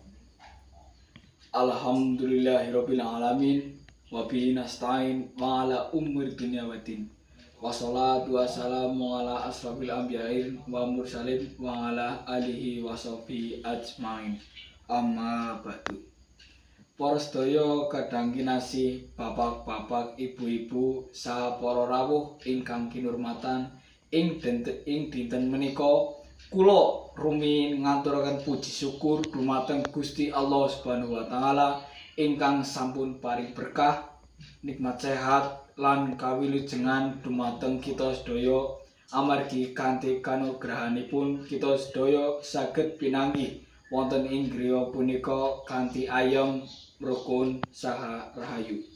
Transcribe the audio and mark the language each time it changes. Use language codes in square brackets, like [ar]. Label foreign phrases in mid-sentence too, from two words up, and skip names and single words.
[ar] الحمد لله رب العالمين وبه نستعين على أمور الدنيا والدين. والصلاة والسلام على أشرف الأنبياء والمرسلين وعلى آله وصحبه أجمعين. أما بعد. [jv] Para sedaya kadang kinasih bapak-bapak, ibu-ibu, saha para rawuh ingkang kinurmatan, ing dinten menika kula rumiyin ngaturaken puji syukur dumateng Gusti Allah [ar] سبحانه وتعالى [jv] ingkang sampun paring berkah, nikmat sehat lan kawilujengan dumateng kita sedaya amargi kanthi kanugrahanipun kita sedaya saged pinanggih wonten ing griya punika kanthi ayem, rukun saha rahayu.